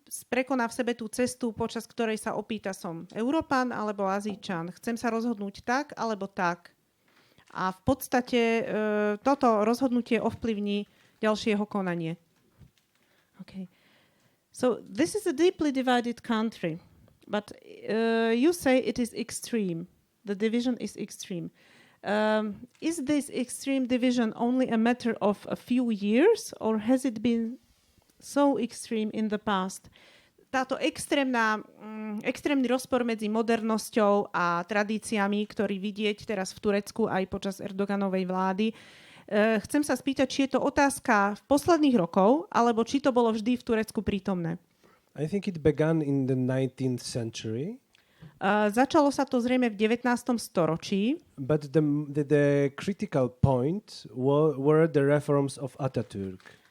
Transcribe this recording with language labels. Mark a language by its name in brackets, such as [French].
[Slovak] Prekoná v sebe tú cestu, počas ktorej sa opýta, som Európan alebo Azíčan. Chcem sa rozhodnúť tak alebo tak. A v podstate toto rozhodnutie ovplyvní ďalšieho konanie. [English] Okay. So this is a deeply divided country, but you say it is extreme. The division is extreme. Is this extreme division only a matter of a few years, or has it been so extreme in the past? [Slovak] Táto extrémny rozpor medzi modernosťou a tradíciami, ktorý vidieť teraz v Turecku aj počas Erdoganovej vlády. Chcem sa spýtať, či je to otázka v posledných rokov, alebo či to bolo vždy v Turecku prítomné. [English] I think it began in the 19th century. [Slovak] Začalo sa to zrejme v 19. storočí. [English] But the critical point were the reforms of Atatürk.